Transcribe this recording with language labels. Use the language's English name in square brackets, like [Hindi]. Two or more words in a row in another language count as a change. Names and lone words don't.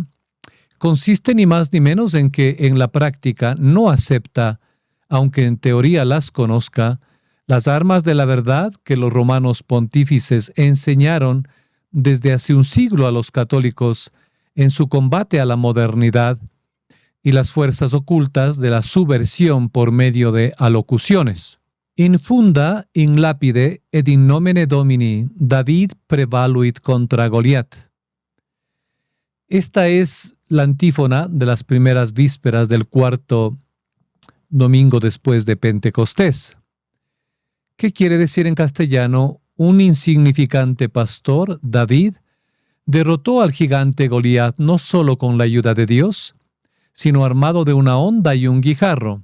[Spanish] consiste ni más ni menos en que en la práctica no acepta, aunque en teoría las conozca, las armas de la verdad que los romanos pontífices enseñaron desde hace un siglo a los católicos en su combate a la modernidad y las fuerzas ocultas de la subversión por medio de alocuciones. [Latin] Infunda in lapide et in nomine Domini David prevaluit contra Goliat. [Spanish] Esta es la antífona de las primeras vísperas del cuarto domingo después de Pentecostés. ¿Qué quiere decir en castellano? Un insignificante pastor, David, derrotó al gigante Goliat no solo con la ayuda de Dios, sino armado de una honda y un guijarro.